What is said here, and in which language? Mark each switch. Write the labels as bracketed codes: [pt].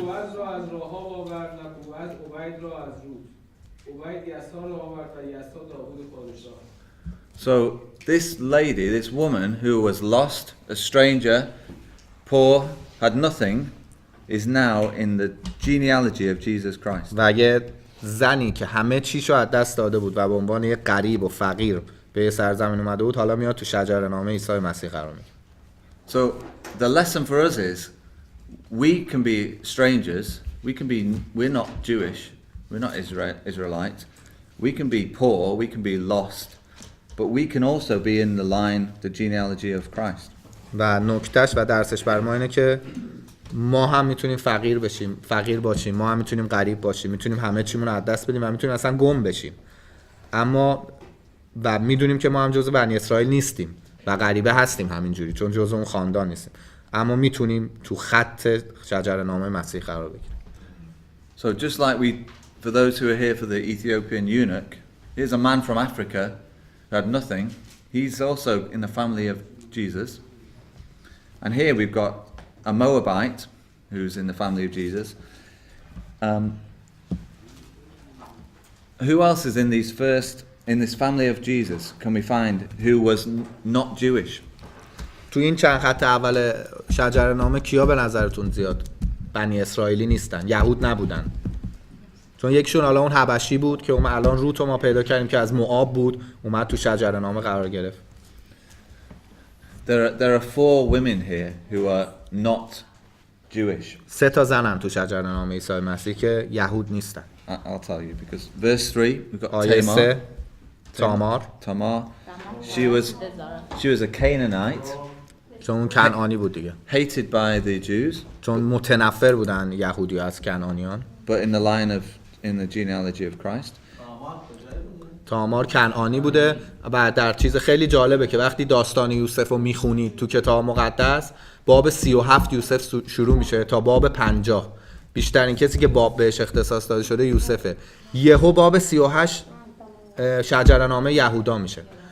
[fa] بوعز را از راهاب آورد و بوعز عبید را از رود. عبید یسار را آورد و یسار داوود پادشاه. [en] So this lady, this woman who was lost, a stranger, poor, had nothing, is now in the genealogy of Jesus Christ. [fa] و یه زنی که همه چیشو از دست داده بود و به عنوان یه غریب و فقیر به سرزمین اومده بود، حالا میاد تو شجره‌نامه عیسی مسیح قرار میگیره. [en] So the lesson for us is we can be strangers, we're not Jewish, we're not Israelite, we can be poor, we can be lost, but we can also be in the line, the genealogy of Christ. [fa] و نکتهش و درسش بر ما اینه که ما هم میتونیم فقیر باشیم، ما هم میتونیم غریب باشیم، میتونیم همه چیمون رو از دست بدیم و میتونیم اصلا گم بشیم. اما و میدونیم که ما هم جزء بنی اسرائیل نیستیم و غریبه هستیم همینجوری چون جزء اون خاندان نیستیم. اما میتونیم تو خط شجره‌نامه مسیح قرار بگیریم. [en] So just like for those who are here for the Ethiopian eunuch, here's a man from Africa who had nothing. He's also in the family of Jesus. And here we've got a Moabite who's in the family of Jesus. Who else is in this family of Jesus can we find who was not Jewish? [fa] تو این چند خط اول شجره‌نامه کیا به نظرتون زیاد بنی اسرائیلی نیستن، یهود نبودن؟ چون یکشون حالا اون حبشی بود که اون الان روت ما پیدا کردیم که از موآب بود، اومد تو شجره‌نامه قرار گرفت. [en] There are 4 women here who are not Jewish. [fa] 3 تا زنن تو شجره‌نامه عیسی مسیح که یهود نیستن. [en] I'll tell you because verse 3 we've got [fa] آیه 3 تامار. [en] She was a Canaanite. [fa] چون کنعانی بود دیگه. [en] Hated by the Jews. [fa] چون متنفر بودن یهودی از کنعانیان. [en] But in the genealogy of Christ. [fa] تامار کنعانی بوده و در چیز خیلی جالبه که وقتی داستان یوسف رو میخونید تو کتاب مقدس باب 37 یوسف شروع میشه تا باب 50. بیشترین کسی که باب بهش اختصاص داده شده یوسفه. یهو باب 38 شجره‌نامه یهودا میشه.